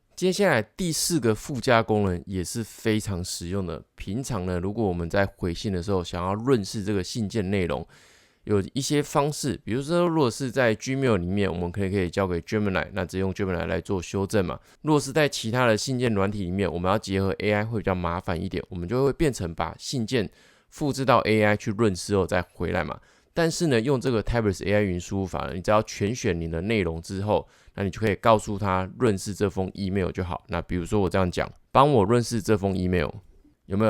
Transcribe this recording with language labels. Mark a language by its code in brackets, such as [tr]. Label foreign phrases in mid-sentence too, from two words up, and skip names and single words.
[zh] 接下來第四個附加功能也是非常實用的。平常呢，如果我們在回信的時候想要潤飾這個信件內容， 有一些方式，比如說如果是在 Gmail 裡面，我們可以交給 Gemini， 那直接用 Gemini 來做修正嘛。如果是在其他的信件軟體裡面，我們要結合 AI 會比較麻煩一點，我們就會變成把信件複製到 AI 去潤飾後再回來嘛。但是呢，用這個 Typeless AI 語音輸入法呢，你只要全選你的內容之後，那你就可以告訴他潤飾這封 email 就好。那比如說我這樣講，幫我潤飾這封 email， 有沒有？